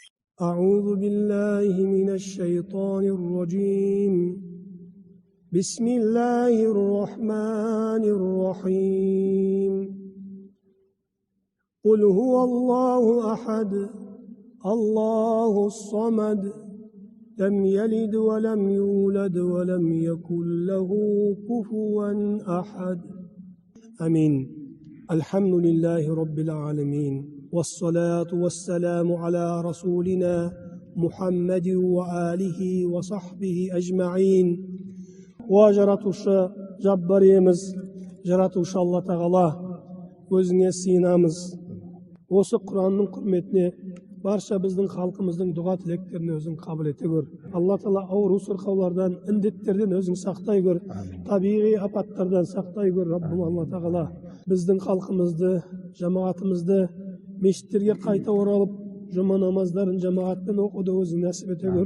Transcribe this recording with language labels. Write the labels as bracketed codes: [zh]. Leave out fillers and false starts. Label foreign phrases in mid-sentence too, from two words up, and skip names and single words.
[ar] أعوذ بالله من الشيطان الرجيم بسم الله الرحمن الرحيم قل هو الله أحد الله الصمد لم يلد ولم يولد ولم يكن له كفوا أحد آمين. الحمد لله رب العالمين والصلاة والسلام على رسولنا محمد وآله وصحبه أجمعين. [kk] وجراتوشا جباريمز жаратушы Алла тағала, өзіңе сыйынамыз. Осы Құранның құрметіне барша біздің халқымыздың дұға тілектерін өзің қабыл ете көр. Алла тағала ауру сырқаулардан, індеттерден өзің сақтай көр. Табиғи апаттардан сақтай көр. Раббым Алла тағала біздің халқымызды, жамағатымызды мешіттерге қайта оралып, жұма намаздарын жамағатпен оқуды өзің нәсіп ете көр.